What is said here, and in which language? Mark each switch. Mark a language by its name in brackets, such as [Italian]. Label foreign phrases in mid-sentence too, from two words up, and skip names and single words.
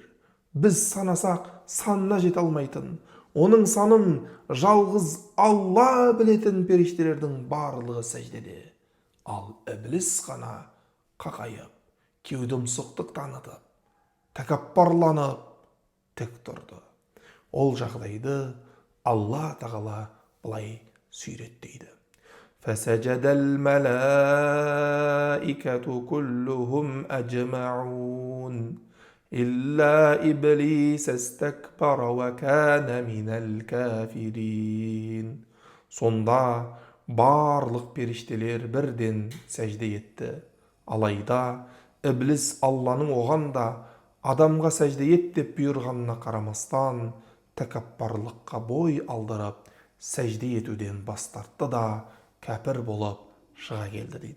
[Kazakh] Біз санасақ санына жете алмайтын, оның санын жалғыз Алла білетін періштелердің барлығы сәждеде. Ал ібліс қана қақайып, кеудемсоқтық танытып, тәкаппарланып тік тұрды. Ол жағдайды Алла тағала былай сүйреттейді. [Arabic] فسجد الملائكة كلهم أجمعون إلا إبليس استكبر وكان من الكافرين. [Kazakh] Сонда барлық періштелер бірден сәжде етті. Алайда Ібліс Алланың оған да адамға сәжде ет деп бұйырғанына қарамастан тәкаппарлыққа бой алдырып сәжде етуден бас тартты да кәпір болып шыға келді дейді.